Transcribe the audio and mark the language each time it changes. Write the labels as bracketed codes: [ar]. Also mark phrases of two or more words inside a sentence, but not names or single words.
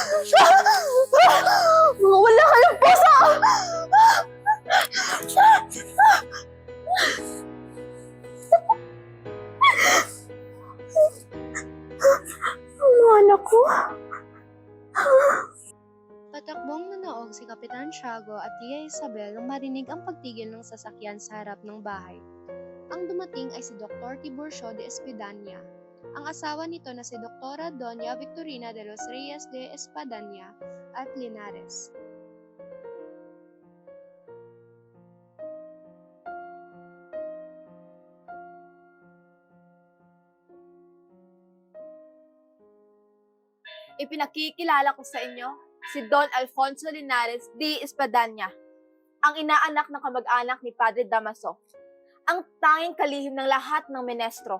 [tl] Mga wala ka ng puso! Mga anak ko. Patakbong nanaog si Kapitan Tiago at Tia Isabel nang marinig ang pagtigil ng sasakyan sa harap ng bahay. Ang dumating ay si Dr. Tiburcio de Espidania, ang asawa nito na si Dra. Doña Victorina de los Reyes de Espadanya at Linares. Ipinakikilala ko sa inyo si Don Alfonso Linares de Espadanya, ang inaanak ng kamag-anak ni Padre Damaso, ang tanging kalihim ng lahat ng menestro.